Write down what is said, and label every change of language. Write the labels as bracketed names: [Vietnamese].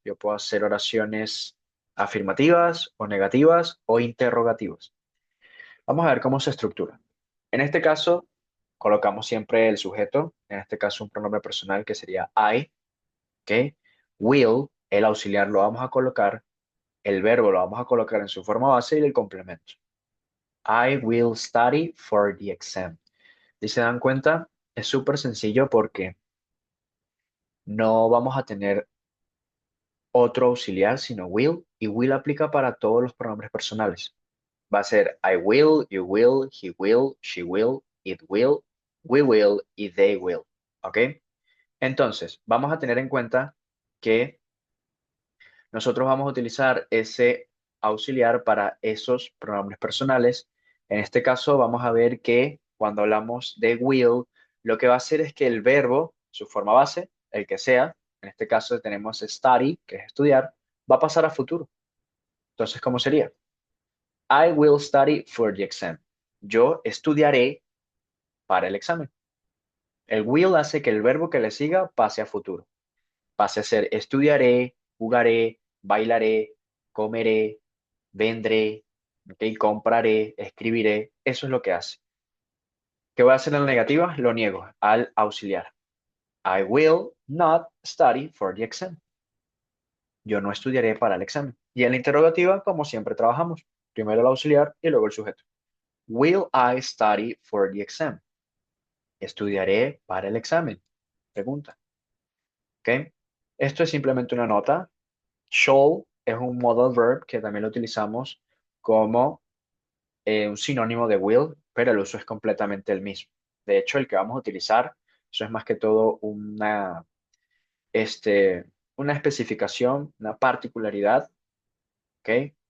[Spanish] Yo puedo hacer oraciones afirmativas o negativas o interrogativas. Vamos a ver cómo se estructura. En este caso, colocamos siempre el sujeto, en este caso un pronombre personal que sería I, ¿ok? Will, el auxiliar lo vamos a colocar, el verbo lo vamos a colocar en su forma base y el complemento. [English] I will study for the exam. [Spanish] Si se dan cuenta, es súper sencillo porque no vamos a tener otro auxiliar sino will, y will aplica para todos los pronombres personales. Va a ser [English] I will, you will, he will, she will, it will, we will [Spanish] y [English] they will. ¿Ok? [Spanish] Entonces, vamos a tener en cuenta que nosotros vamos a utilizar ese auxiliar para esos pronombres personales. En este caso, vamos a ver que cuando hablamos de will, lo que va a hacer es que el verbo, su forma base, el que sea, en este caso tenemos study, que es estudiar, va a pasar a futuro. Entonces, ¿cómo sería? [English] I will study for the exam. [Spanish] Yo estudiaré para el examen. El will hace que el verbo que le siga pase a futuro. Pase a ser estudiaré, jugaré, bailaré, comeré, vendré, ¿ok? Compraré, escribiré. Eso es lo que hace. ¿Qué voy a hacer en la negativa? Lo niego al auxiliar. [English] I will not study for the exam. [Spanish] Yo no estudiaré para el examen. Y en la interrogativa, como siempre trabajamos, primero el auxiliar y luego el sujeto. [English] Will I study for the exam? [Spanish] ¿Estudiaré para el examen? Pregunta. ¿Ok? Esto es simplemente una nota. Shall es un modal verb que también lo utilizamos como un sinónimo de will, pero el uso es completamente el mismo. De hecho, el que vamos a utilizar, eso es más que todo este, una especificación, una particularidad, ¿ok?